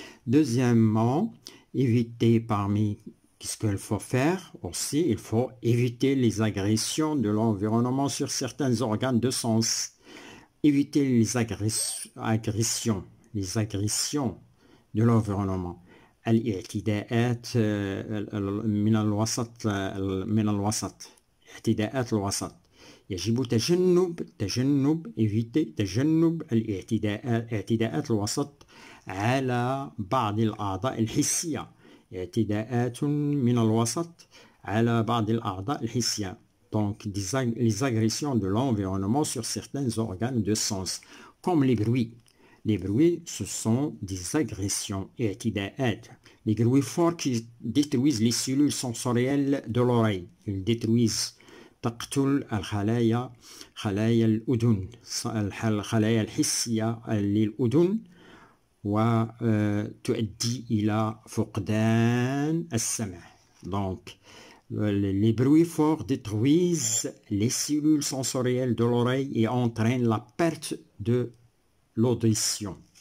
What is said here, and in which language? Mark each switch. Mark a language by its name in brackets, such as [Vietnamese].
[French] Deuxièmement, éviter qu'est-ce qu'il faut faire aussi? Il faut éviter les agressions de l'environnement sur certains organes de sens. Éviter les agressions de l'environnement. [Arabic] الاعتداءات من الوسط اعتداءات الوسط يجب [French] éviter [Arabic] تجنب اعتداءات الوسط على بعض الأعضاء الحسية. اعتداءات من الوسط على بعض الأعضاء الحسية. [French] Donc les agressions de l'environnement sur certains organes de sens, comme les bruits. Les bruits, ce sont des agressions. Les bruits forts qui détruisent les cellules sensorielles de l'oreille. Ils détruisent [Arabic] تقتل خلايا الأذن الخلايا الحسية للأذن وتؤدي إلى فقدان السمع. [French] Donc, les bruits forts détruisent les cellules sensorielles de l'oreille et entraînent la perte de l'audition.